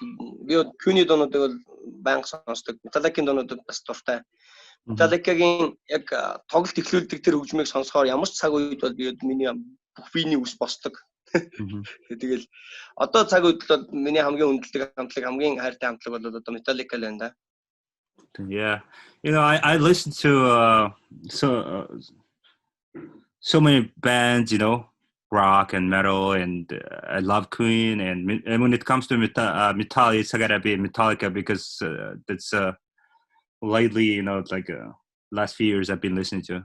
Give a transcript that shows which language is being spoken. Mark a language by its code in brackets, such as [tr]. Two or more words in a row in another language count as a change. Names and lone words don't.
[mn] Би Q-ний дуунуудыг бол байнга сонсдог. Metallica-ийн дуунуудад бас дуртай. Metallica-гийн яг тоглолт эхлүүлдэг тэр хөгжмийг сонсохоор ямар ч цаг үед бол би миний бүх биений үс босдог. Тэгэл одоо цаг үед бол миний хамгийн хүндэлдэг хамтлаг, хамгийн хайртай хамтлаг бол одоо Metallica л байна да. [en] Yeah, I listen to so many bands, rock and metal, and I love Queen. And when it comes to metal, it's gotta be Metallica because that's lately, last few years I've been listening to.